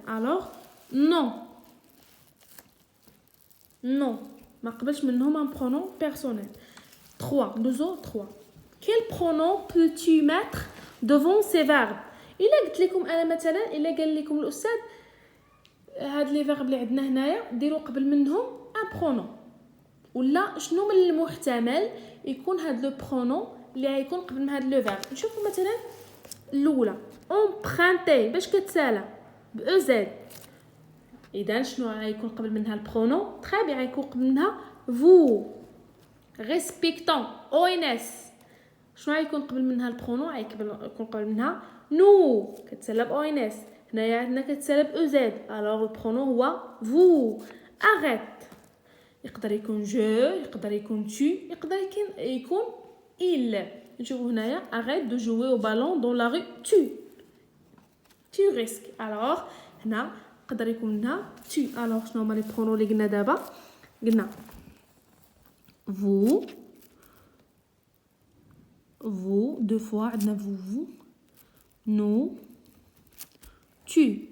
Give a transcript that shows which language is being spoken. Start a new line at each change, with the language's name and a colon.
French: alors non
Arabic: ما قبلش منهم
French: un pronom personnel. 3. Quel pronom peux-tu mettre devant ces verbes?
Arabic: الا قلت لكم انا مثلا الا قال لكم الاستاذ هاد لي فيرب اللي عندنا هنايا ديروا قبل منهم un pronom ولا شنو من المحتمل يكون هاد لو برونون اللي غيكون قبل من هاد لو فيرب. نشوفوا مثلا الاولى emprunter باش كتسالى ب EZ. اذا شنو غيكون قبل منها البرونون؟ تري بيان غيكون قبل منها vous. respectons ONS شنو غيكون قبل منها البرونون؟ غيكون قبل منها nous كتسالى ب ONS. هنايا عندنا كتسالى ب EZ. alors البرونون هو vous. arrête يقدر يكون je يقدر يكون tu يقدر يكون il. نشوفوا هنايا
French: arrête de jouer au ballon dans la rue. tu risques.
Arabic: alors هنا قدر يكون هنا tu. alors شنو هما لي برونون اللي قلنا دابا؟ قلنا
French: vous deux fois
Arabic: عندنا vous nous tu.